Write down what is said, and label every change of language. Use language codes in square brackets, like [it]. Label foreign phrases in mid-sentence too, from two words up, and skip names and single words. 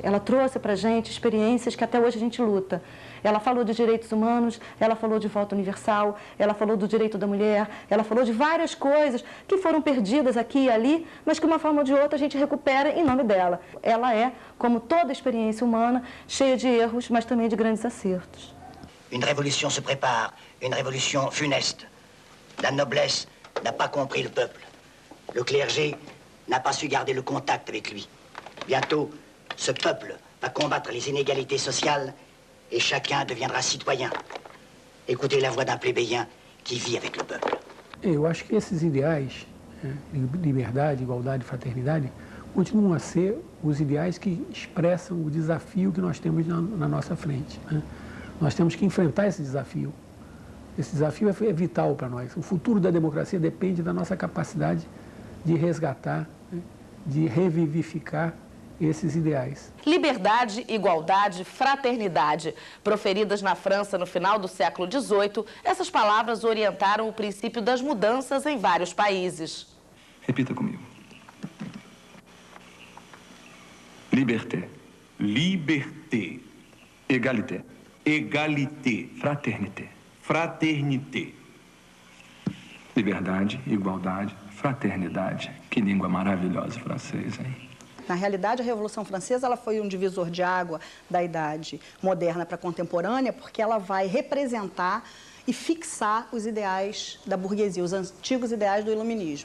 [pt] Ela trouxe para a gente experiências que até hoje a gente luta. Ela falou de direitos humanos, ela falou de voto universal, ela falou do direito da mulher, ela falou de várias coisas que foram perdidas aqui e ali, mas que de uma forma ou de outra a gente recupera em nome dela. Ela é, como toda experiência humana, cheia de erros, mas também de grandes acertos. [fr] Une révolution se prépare, une révolution funeste. La noblesse n'a pas compris le peuple. Le clergé n'a pas su garder le contact avec lui. Bientôt, ce peuple va combattre les inégalités sociales et chacun deviendra citoyen. Écoutez la voix d'un plébéien qui vit avec le peuple. [pt] Eu acho que esses ideais, liberdade, igualdade e fraternidade, continuam a ser os ideais que expressam o desafio que nós temos na nossa frente. Nós temos que enfrentar esse desafio. Esse desafio é vital para nós. O futuro da democracia depende da nossa capacidade de resgatar, de revivificar esses ideais. Liberdade, igualdade, fraternidade. Proferidas na França no final do século XVIII, essas palavras orientaram o princípio das mudanças em vários países. Repita comigo. [fr] Liberté, liberté, égalité, égalité, fraternité, fraternité. [pt] Liberdade, igualdade, fraternidade. Que língua maravilhosa francês, hein? Na realidade, a Revolução Francesa ela foi um divisor de água da idade moderna para a contemporânea, porque ela vai representar e fixar os ideais da burguesia, os antigos ideais do iluminismo.